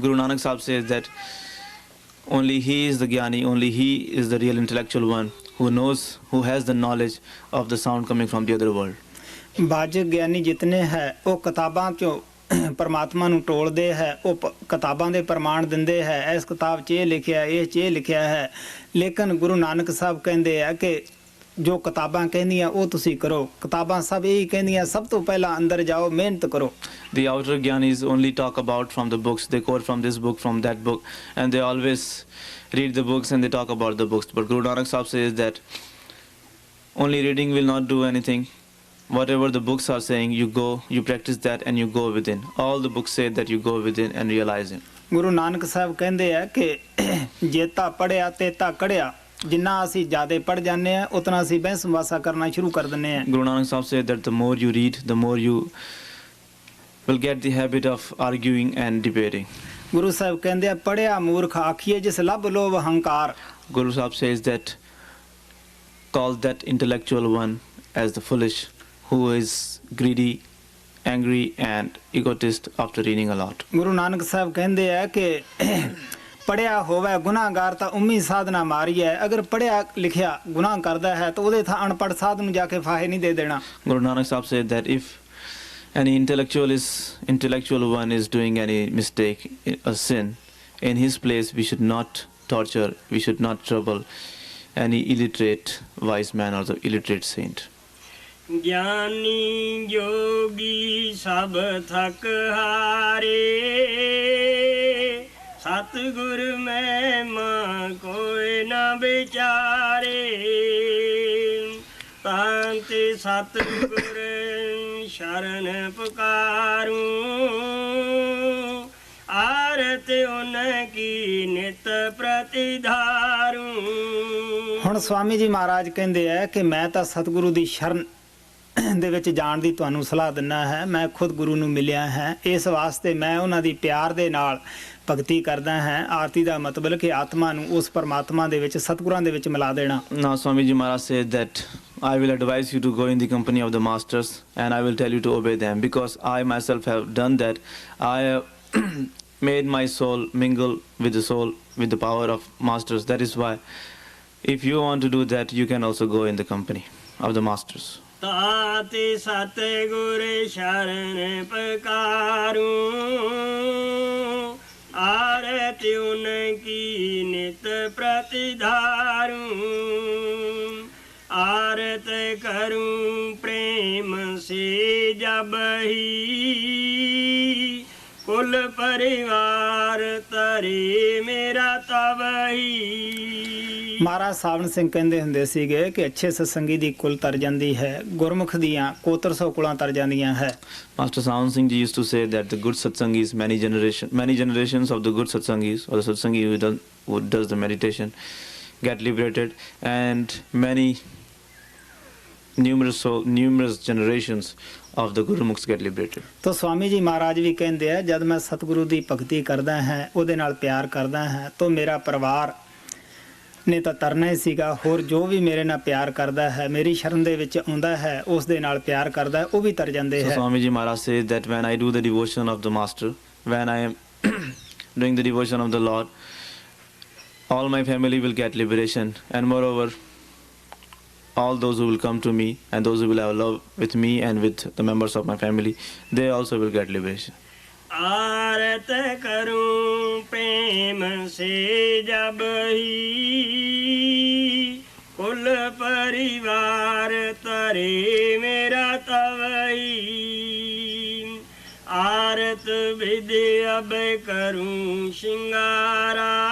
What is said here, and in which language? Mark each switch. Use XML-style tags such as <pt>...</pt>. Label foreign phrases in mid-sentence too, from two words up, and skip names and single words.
<en>Guru Nanak Sahib says that only he is the Gyani, only he is the real intellectual one who knows, who has the knowledge of the sound coming from the other world.</en> <pa>ਬਾਜਕ ਗਿਆਨੀ ਜਿਤਨੇ ਹੈ ਉਹ ਕਿਤਾਬਾਂ 'ਚੋਂ ਪਰਮਾਤਮਾ ਨੂੰ ਟੋਲਦੇ ਹੈ, ਉਹ ਕਿਤਾਬਾਂ ਦੇ ਪ੍ਰਮਾਣ ਦਿੰਦੇ ਹੈ, ਇਸ ਕਿਤਾਬ 'ਚ ਇਹ ਲਿਖਿਆ, ਇਹ 'ਚ ਇਹ ਲਿਖਿਆ ਹੈ। ਲੇਕਿਨ ਗੁਰੂ ਨਾਨਕ ਸਾਹਿਬ ਕਹਿੰਦੇ ਆ ਕਿ ਜੋ ਕਿਤਾਬਾਂ ਕਹਿੰਦੀਆਂ ਉਹ ਤੁਸੀਂ ਕਰੋ। ਕਿਤਾਬਾਂ ਸਭ ਇਹੀ ਕਹਿੰਦੀਆਂ ਸਭ ਤੋਂ ਪਹਿਲਾਂ ਅੰਦਰ ਜਾਓ, ਮਿਹਨਤ ਕਰੋ।</pa> <en>The outer Gyanis only talk about from the books, they quote from this book, from that book, and they always read the books and they talk about the books. But Guru Nanak Sahib says that only reading will not do anything. Whatever the books are saying, you go, you practice that and you go within. All the books say that you go within and realize it.</en> <pa>ਗੁਰੂ ਨਾਨਕ ਸਾਹਿਬ ਕਹਿੰਦੇ ਆ ਕਿ ਜੇਤਾ ਪੜਿਆ ਤੇਤਾ ਕੜਿਆ, ਜਿੰਨਾ ਅਸੀਂ ਜ਼ਿਆਦਾ ਪੜ ਜਾਂਦੇ ਆ ਉਤਨਾ ਅਸੀਂ ਬਹਿਸ ਵਾਸਾ ਕਰਨਾ ਸ਼ੁਰੂ ਕਰ ਦਿੰਦੇ ਆ।</pa> <en>Guru Nanak Sahib said that the more you read, the more you will get the habit of arguing and debating.</en> <pa>ਗੁਰੂ ਸਾਹਿਬ ਕਹਿੰਦੇ ਆ ਪੜਿਆ ਮੂਰਖ ਆਖੀਏ ਜਿਸ ਲੱਭ ਲੋਭ ਹੰਕਾਰ।</pa> <en>Guru Sahib says that call that intellectual one as the foolish, who is greedy, angry and egotist after reading a lot.</en> <pa>ਗੁਰੂ ਨਾਨਕ ਸਾਹਿਬ ਕਹਿੰਦੇ ਆ ਕਿ ਪੜਿਆ ਹੋਵੇ ਗੁਨਾਹਗਾਰ ਤਾਂ ਉਮੀ ਸਾਧਨਾ ਮਾਰੀ ਹੈ। ਅਗਰ ਪੜਿਆ ਲਿਖਿਆ ਗੁਨਾਹ ਕਰਦਾ ਹੈ ਤਾਂ ਉਹਦੇ ਥਾਂ ਅਨਪੜ੍ਹ ਸਾਧ ਨੂੰ ਜਾ ਕੇ ਫਾਹੇ ਨਹੀਂ ਦੇ ਦੇਣਾ।</pa> <en>Guru Nanak Sahib said that if any intellectual one is doing any mistake, a sin, in his place we should not torture, we should not trouble any illiterate wise man or the illiterate saint.</en> <hi>ज्ञानी जोगी सब थक हारे, सतगुर महिमा कोई न विचारे, तांते सतगुर शरण पुकारूं, आरत उनकी नित प्रतिधारूं।</hi> <pa>ਹੁਣ ਸਵਾਮੀ ਜੀ ਮਹਾਰਾਜ ਕਹਿੰਦੇ ਆ ਕਿ ਮੈਂ ਤਾਂ ਸਤਿਗੁਰੂ ਦੀ ਸ਼ਰਨ ਦੇ ਵਿੱਚ ਜਾਣ ਦੀ ਤੁਹਾਨੂੰ ਸਲਾਹ ਦਿੰਦਾ ਹੈ। ਮੈਂ ਖੁਦ ਗੁਰੂ ਨੂੰ ਮਿਲਿਆ ਹੈ, ਇਸ ਵਾਸਤੇ ਮੈਂ ਉਹਨਾਂ ਦੀ ਪਿਆਰ ਦੇ ਨਾਲ ਭਗਤੀ ਕਰਦਾ ਹਾਂ। ਆਰਤੀ ਦਾ ਮਤਲਬ ਕਿ ਆਤਮਾ ਨੂੰ ਉਸ ਪਰਮਾਤਮਾ ਦੇ ਵਿੱਚ ਸਤਿਗੁਰਾਂ ਦੇ ਵਿੱਚ ਮਿਲਾ ਦੇਣਾ।</pa> <en>Now Swami Ji Maharaj said that I will advise you to go in the company of the masters and I will tell you to obey them, because I myself have done that. I have made my soul mingle with the soul, with the power of masters. That is why if you want to do that, you can also go in the company of the masters.</en> <hi>ताते सतगुर शरण पुकारूं, आरत उनकी नित प्रतिधारूं, आरत करूं प्रेम से जब ही, कुल परिवार तरे मेरा तब ही।</hi> <pa>ਮਹਾਰਾਜ ਸਾਵਣ ਸਿੰਘ ਕਹਿੰਦੇ ਹੁੰਦੇ ਸੀਗੇ ਕਿ ਅੱਛੇ ਸਤਸੰਗੀ ਦੀ ਕੁਲ ਤਰ ਜਾਂਦੀ ਹੈ, ਗੁਰਮੁਖ ਦੀਆਂ ਕੋਤਰ ਸੌ ਕੁਲਾਂ ਤਰ ਜਾਂਦੀਆਂ ਹੈ।</pa> <en>Master Sawan Singh Ji used to say that the good satsangis, many generations of the good satsangis or the satsangi who does the meditation get liberated, and many numerous generations of the Guru Mukhs get liberated.</en> <pa>ਤਾਂ ਸਵਾਮੀ ਜੀ ਮਹਾਰਾਜ ਵੀ ਕਹਿੰਦੇ ਆ ਜਦ ਮੈਂ ਸਤਿਗੁਰੂ ਦੀ ਭਗਤੀ ਕਰਦਾ ਹਾਂ ਉਹਦੇ ਨਾਲ ਪਿਆਰ ਕਰਦਾ ਹਾਂ ਤਾਂ ਮੇਰਾ ਪਰਿਵਾਰ ਨੇ ਤਾਂ ਤਰਨਾ ਹੀ ਸੀਗਾ ਹੋਰ ਜੋ ਵੀ ਮੇਰੇ ਨਾਲ ਪਿਆਰ ਕਰਦਾ ਹੈ ਮੇਰੀ ਸ਼ਰਨ ਦੇ ਵਿੱਚ ਆਉਂਦਾ ਹੈ ਉਸ ਦੇ ਨਾਲ ਪਿਆਰ ਕਰਦਾ ਹੈ ਉਹ ਵੀ ਤਰ ਜਾਂਦੇ</pa> <en>So</en> <pa>ਹੈ</pa> <en>Swami Ji Maharaj says that when I do the devotion of the Master, when I am doing the devotion of the Lord, all my family will get liberation, and moreover all those who will come to me and those who will have love with me and with the members of my family, they also will get liberation.</en> <hi>आरत करूं प्रेम से जब ही कुल परिवार तरे मेरा तब ही आरत विधि अब करूं श्रृंगारा</hi>